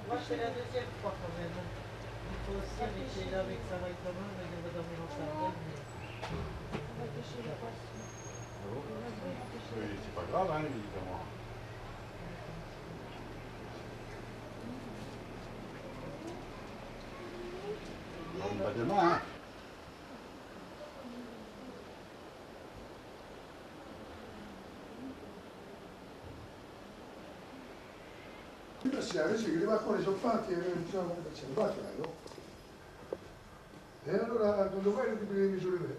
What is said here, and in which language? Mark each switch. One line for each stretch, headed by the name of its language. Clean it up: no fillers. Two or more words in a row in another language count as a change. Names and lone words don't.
French: c'est la deuxième fois quand même. Il faut aussi arrêter là avec ça va être quand même, je vais dormir en salle. On va pêcher les poissons. Oui, c'est pas grave, hein, évidemment. On va demain, hein.
Italian: Sì, adesso che i bacconi sono fatti e non so come facciamo, fatela, no? E allora quando vai ti prendi le misure vere.